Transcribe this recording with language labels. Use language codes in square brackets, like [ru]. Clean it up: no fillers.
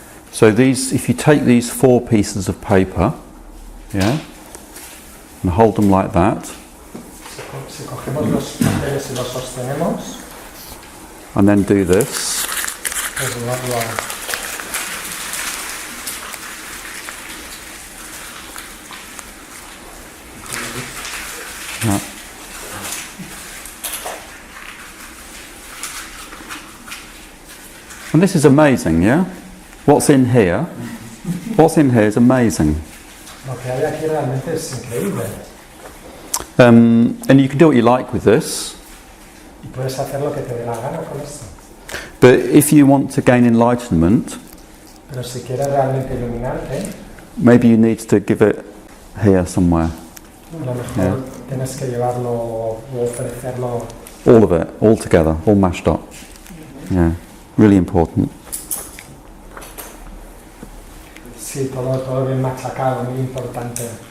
[en] So these, if you take these 4 pieces of paper, yeah, and hold them like that, [es] Si cogemos los papeles y los sostenemos, [en] and then do this, [es] pues llevarlo a... [en] yeah. And this is amazing, yeah? What's in here is amazing. [es] Lo que hay aquí realmente es increíble. [en] And you can do what you like with this. [es] Y puedes hacer lo que te dé la gana con esto. [en] But if you want to gain enlightenment, [es] Pero si quieres realmente iluminarte, [en] maybe you need to give it here somewhere. [es] a lo mejor tienes que llevarlo o ofrecerlo [en] All of it, all together, all mashed up. Yeah, really important. [es] Sí, todo bien machacado, muy importante.